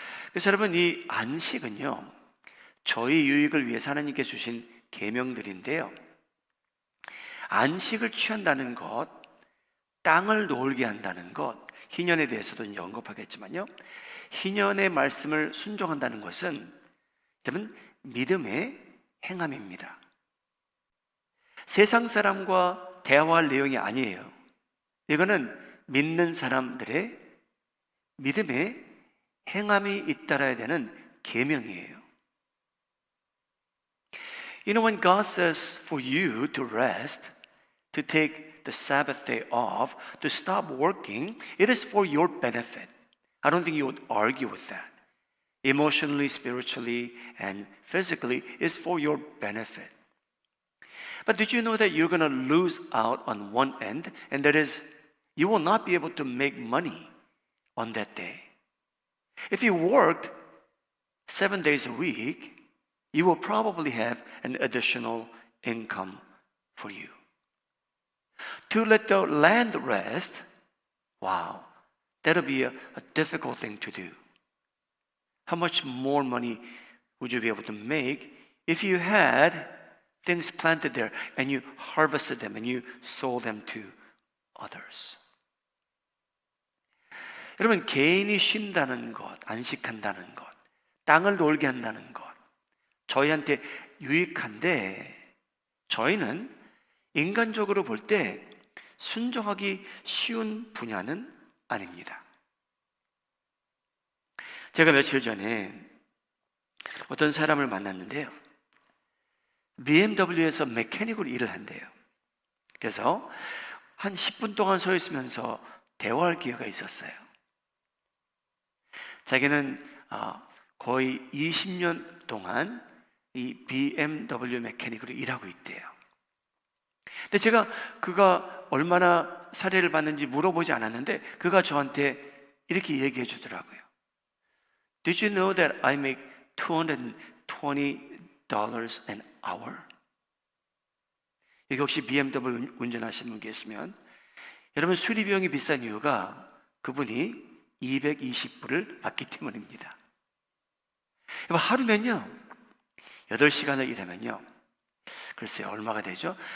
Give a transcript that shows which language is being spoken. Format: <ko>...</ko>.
<ko>그래서 여러분, 이 안식은요, 저희 유익을 위해서 하나님께 주신 계명들인데요, 안식을 취한다는 것, 땅을 놀게 한다는 것, 희년에 대해서도 이제 언급하겠지만요, 희년의 말씀을 순종한다는 것은 여러분, 믿음의 행함입니다. 세상 사람과 대화할 내용이 아니에요. 이거는 믿는 사람들의 믿음의 행함이 잇따라야 되는 계명이에요.</ko> <en>You know, when God says for you to rest, to take the Sabbath day off, to stop working, it is for your benefit. I don't think you would argue with that. Emotionally, spiritually, and physically, is for your benefit. But did you know that you're going to lose out on one end, and that is, you will not be able to make money on that day. If you worked 7 days a week, you will probably have an additional income for you. To let the land rest, wow, that'll be a difficult thing to do. How much more money would you be able to make if you had things planted there and you harvested them and you sold them to others?</en> <ko>여러분, 개인이 쉰다는 것, 안식한다는 것, 땅을 놀게 한다는 것, 저희한테 유익한데 저희는 인간적으로 볼 때 순종하기 쉬운 분야는 아닙니다. 제가 며칠 전에 어떤 사람을 만났는데요. BMW에서 메커닉으로 일을 한대요. 그래서 한 10분 동안 서 있으면서 대화할 기회가 있었어요. 자기는 거의 20년 동안 이 BMW 메커닉으로 일하고 있대요. 근데 제가 그가 얼마나 사례를 받는지 물어보지 않았는데 그가 저한테 이렇게 얘기해 주더라고요.</ko> <en>Did you know that I make $220 an hour?</en> <ko>여기 혹시 BMW 운전하시는 분 계시면 여러분 수리비용이 비싼 이유가 그분이 220불을 받기 때문입니다. 하루면요 8시간을 일하면요 글쎄요 얼마가 되죠?</ko>